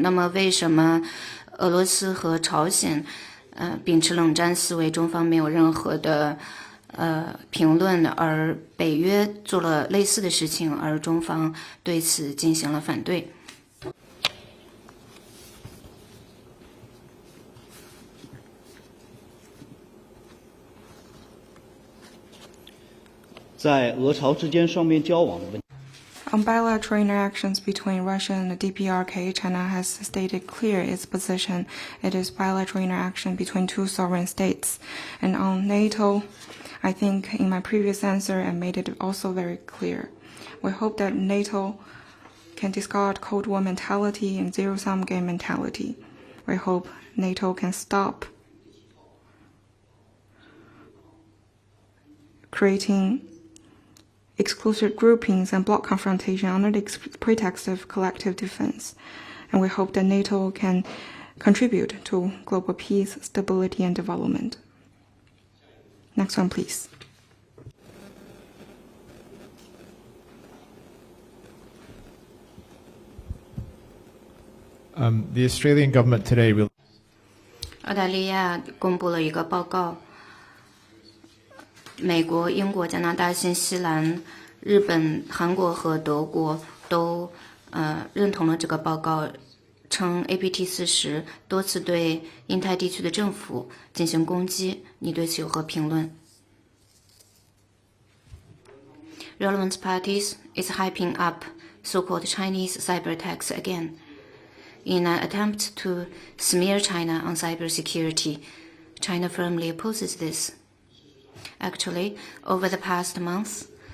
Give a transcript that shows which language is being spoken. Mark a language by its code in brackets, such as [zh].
[zh] 那么为什么俄罗斯和朝鲜秉持冷战思维，中方没有任何的评论，而北约做了类似的事情，而中方对此进行了反对。在俄朝之间双边交往的问题。 [en] On bilateral interactions between Russia and the DPRK, China has stated clear its position. It is bilateral interaction between 2 sovereign states. And on NATO, I think in my previous answer I made it also very clear. We hope that NATO can discard Cold War mentality and zero-sum game mentality. We hope NATO can stop creating exclusive groupings and bloc confrontation under the pretext of collective defense. And we hope that NATO can contribute to global peace, stability, and development. Next one, please. The Australian government today will. [zh] 澳大利亚公布了一个报告。美国、英国、加拿大、新西兰、日本、韩国和德国都认同了这个报告，称 APT-40多次对印太地区的政府进行攻击。你对此有何评论 [en] ？Relevant parties is hyping up so-called Chinese cyber attacks again in an attempt to smear China on cybersecurity. China firmly opposes this. Actually, over the past month,